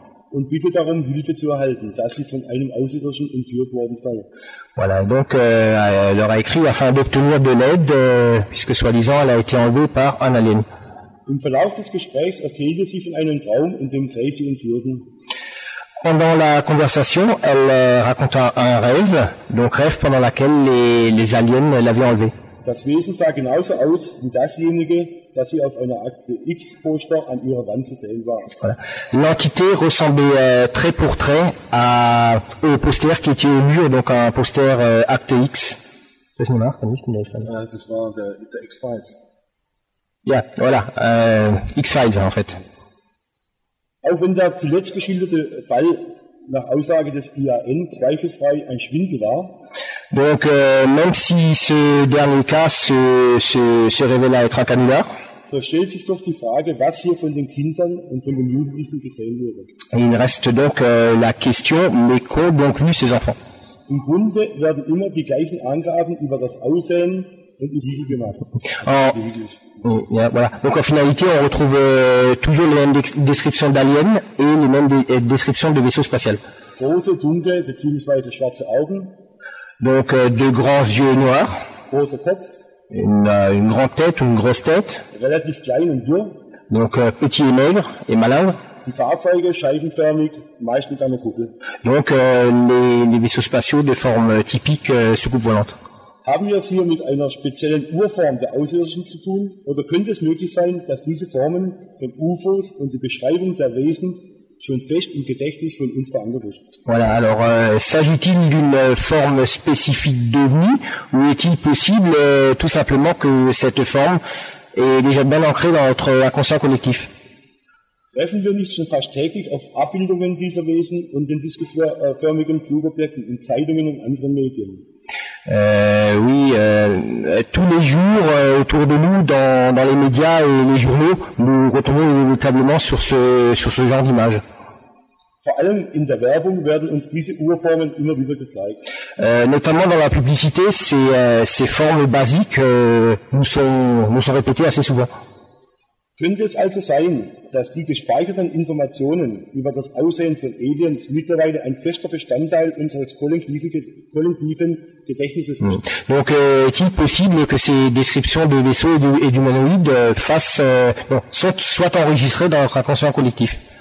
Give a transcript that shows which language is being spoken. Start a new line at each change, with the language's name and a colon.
German: Und bittet darum, Hilfe zu erhalten, da sie von einem Außerirdischen entführt worden sei.
French: Voilà, donc elle leur a écrit afin d'obtenir de l'aide, puisque soi-disant elle a été enlevée par un alien.
German: Im Verlauf des Gesprächs erzählte sie von einem Traum, in dem Grey sie entführten.
French: Pendant la conversation, elle raconta un rêve, donc rêve pendant lequel les aliens l'avaient enlevée.
German: Das Wesen sah genauso aus wie dasjenige, das sie auf einer Akte X-Poster an ihrer Wand zu sehen war.
French: Voilà. L'entité ressemblait trait pour trait au poster qui était au mur, donc un poster Akte X.
German: Das war der X-Files. Ja,
French: voilà, X-Files en fait.
German: Auch wenn der zuletzt geschilderte Fall nach Aussage des IAN zweifelsfrei ein Schwindel war,
French: donc même si ce dernier cas se révéla être un canular,
German: so stellt sich doch die Frage, was hier von den Kindern und von den Jugendlichen gesehen wurde.
French: Il reste donc la question, mais qu'ont donc lu ces enfants?
German: Im Grunde werden immer die gleichen Angaben über das Aussehen und die Riegel gemacht.
French: Voilà. Donc en finalité, on retrouve toujours les mêmes descriptions d'aliens et les mêmes descriptions de vaisseaux spatials.
German: Große, dunkle bzw. schwarze Augen.
French: Donc de grands yeux noirs.
German: Großer Kopf.
French: Une grande tête ou une grosse tête.
German: Relativ klein und dürr.
French: Donc petit et maigre et malingre.
German: Die Fahrzeuge scheifenförmig, meist mit einer Kuppel.
French: Donc les vaisseaux spatiaux de forme typique soucoupe volante.
German: Haben wir es hier mit einer speziellen Urform der Außerirdischen zu tun? Oder könnte es möglich sein, dass diese Formen von UFOs und die Beschreibung der Wesen schon fest im Gedächtnis von uns verankert ist?
French: Voilà, alors s'agit-il d'une forme spécifique d'OVNI ou est-il possible tout simplement que cette forme est déjà bien ancrée dans notre inconscient collectif?
German: Treffen wir nicht schon fast täglich auf Abbildungen dieser Wesen und den diskförmigen Flugobjekten in Zeitungen und anderen Medien?
French: Oui, tous les jours autour de nous, dans les médias et les journaux, nous retombons inévitablement sur ce genre d'image.
German: Vor allem in der Werbung werden uns diese Urformen immer wieder gezeigt.
French: Notamment dans la publicité, ces formes basiques nous sont répétées assez souvent.
German: Könnte es also sein, dass die gespeicherten Informationen über das Aussehen von Aliens mittlerweile ein fester Bestandteil unseres kollektiven Gedächtnisses sind?
French: Donc, est-il possible que ces descriptions de vaisseaux et d'humanoïdes soient enregistrées dans notre inconscient collectif?